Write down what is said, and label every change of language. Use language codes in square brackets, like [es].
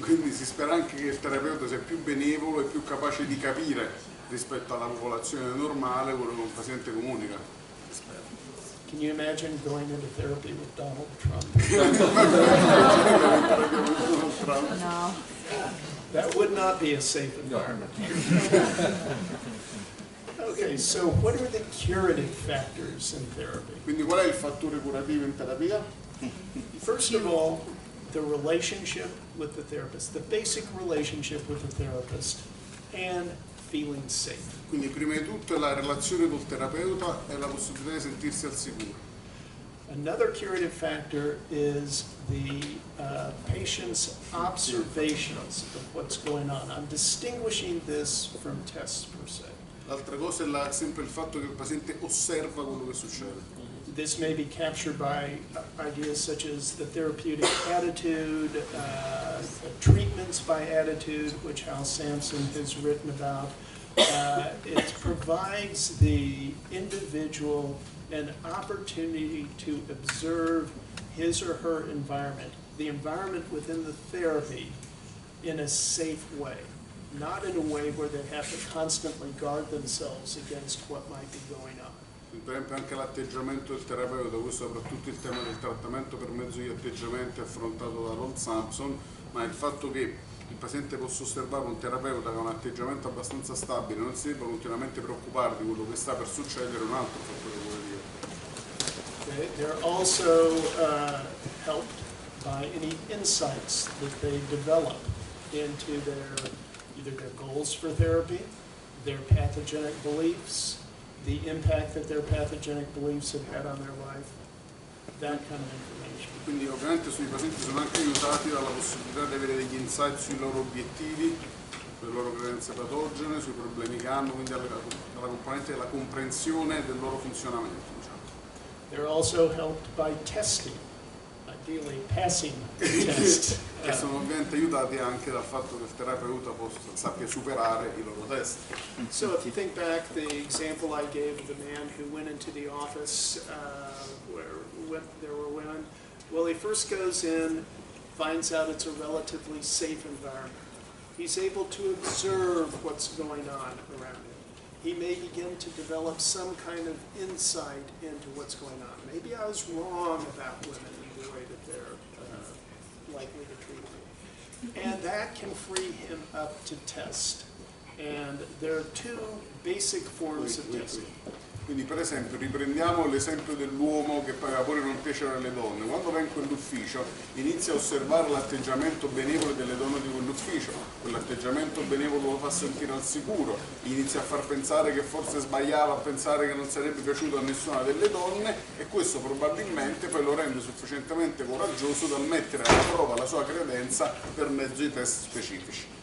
[it] Quindi si spera anche che il terapeuta sia più benevolo e più capace di capire rispetto alla popolazione normale quello che un paziente comunica. [en] Can you imagine going into therapy with Donald Trump? No. That would not be a safe environment. Okay, so what are the curative factors in therapy? [it] Quindi qual è il fattore curativo in terapia? [en] First of all, the relationship with the therapist, the basic relationship with the therapist, and feeling safe. [it] Quindi prima di tutto è la relazione col terapeuta e la possibilità di sentirsi al sicuro. [en] Another curative factor is the patient's observations of what's going on. I'm distinguishing this from tests per se. [it] L'altra cosa è sempre il fatto che il paziente osserva quello che succede. [en] This may be captured by ideas such as the therapeutic attitude, treatments by attitude, which Hal Sampson has written about. It provides the individual an opportunity to observe his or her environment, the environment within the therapy, in a safe way, not in a way where they have to constantly guard themselves against what might be going on. [it] Per esempio anche l'atteggiamento del terapeuta, questo soprattutto il tema del trattamento per mezzo di atteggiamenti affrontato da Hal Sampson, ma il fatto che il paziente possa osservare un terapeuta che ha un atteggiamento abbastanza stabile, non si debba continuamente preoccupare di quello che sta per succedere, è un altro fattore positivo. [en] Okay. They're also helped by any insights that they develop into either their goals for therapy, their pathogenic beliefs, the impact that their pathogenic beliefs have had on their life, that kind of information. [it] Quindi ovviamente sui pazienti sono anche aiutati dalla possibilità di avere degli insight sui loro obiettivi, sulle loro credenze patogene, sui problemi che hanno, quindi dalla componente della comprensione del loro funzionamento. Diciamo. [en] They're also helped by testing, ideally passing the test. [it] Che sono ovviamente aiutati anche dal fatto che il terapeuta sappia superare i loro test. [en] So if you think back, the example I gave of the man who went into the office where there were women, well, he first goes in, finds out it's a relatively safe environment. He's able to observe what's going on around him. He may begin to develop some kind of insight into what's going on. Maybe I was wrong about women in the way that they're likely to treat me. And that can free him up to test. And there are two basic forms of testing. [it] Quindi per esempio riprendiamo l'esempio dell'uomo che pure non piaceva alle donne. Quando va in quell'ufficio inizia a osservare l'atteggiamento benevolo delle donne di quell'ufficio, quell'atteggiamento benevolo lo fa sentire al sicuro, inizia a far pensare che forse sbagliava, a pensare che non sarebbe piaciuto a nessuna delle donne e questo probabilmente poi lo rende sufficientemente coraggioso da mettere alla prova la sua credenza per mezzo di test specifici.